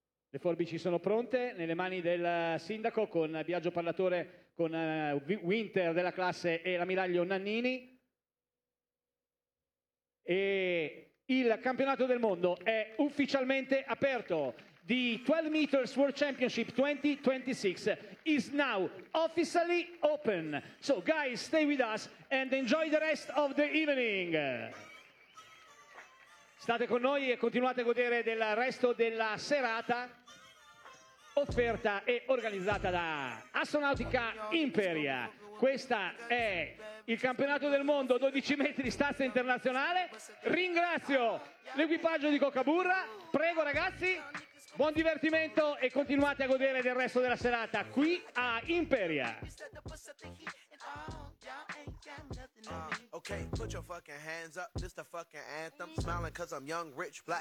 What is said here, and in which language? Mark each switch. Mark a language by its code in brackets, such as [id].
[it] Le forbici sono pronte nelle mani del sindaco con Biagio Parlatore, con Winter della classe e l'ammiraglio Nannini. E il campionato del mondo è ufficialmente aperto. [en] The 12 meters World Championship 2026 is now officially open. So guys, stay with us and enjoy the rest of the evening. [it] State con noi e continuate a godere del resto della serata offerta e organizzata da Astronautica Imperia. Questa è il campionato del mondo 12 metri di stazza internazionale. Ringrazio l'equipaggio di Coca-Burra. Prego ragazzi, buon divertimento e continuate a godere del resto della serata qui a Imperia. [en] Okay, put your fucking hands up, this the fucking anthem. Smiling cause I'm young, rich, black,